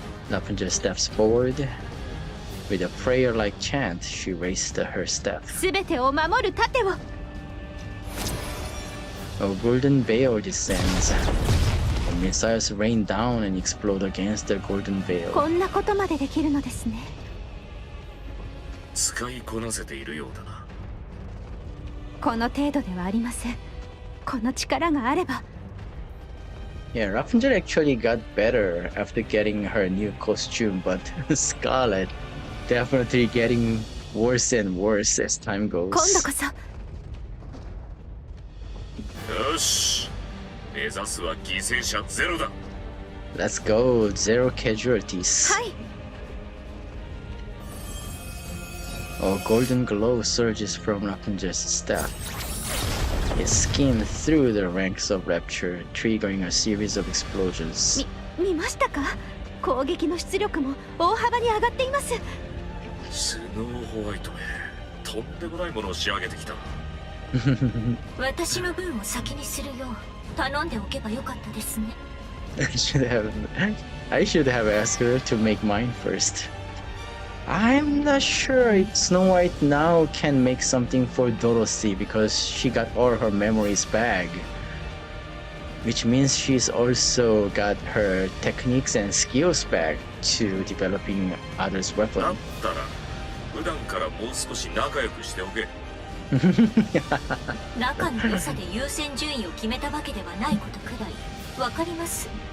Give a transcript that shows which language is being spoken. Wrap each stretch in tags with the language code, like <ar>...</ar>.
<en>Rapunzel steps forward. With a prayer-like chant, she raised her staff.</en> <ja>すべてを守る盾を。</ja> <en>A golden veil descends. The missiles rain down and explode against the golden veil.</en> <ja>こんなことまでできるのですね。使いこなせているようだな。この程度ではありません。この力があれば。</ja> <en>Yeah, Rapunzel actually got better after getting her new costume, but Scarlet definitely getting worse and worse as time goes.</en> <ja>今度こそ。よし。目指すは犠牲者ゼロだ。</ja> <en>Let's go, zero casualties.</en> <ja>はい。</ja> <en>A golden glow surges from Rapunzel's staff. It skimmed through the ranks of Rapture, triggering a series of explosions.</en> <ja>見ましたか？攻撃の出力も大幅に上がっています。スノーホワイトめ、とんでもないものを仕上げてきた。私の分を先にするよう頼んでおけばよかったですね。</ja> <en>I should have asked her to make mine first. I'm not sure if Snow White now can make something for Dorothy because she got all her memories back. Which means she's also got her techniques and skills back to developing others'</en> <ja>だ</ja> <en>weapon.</en> <ja>ったら普段からもう少し仲良くしておけ。仲の良さで優先順位を決めたわけではないことくらいわかります。</ja>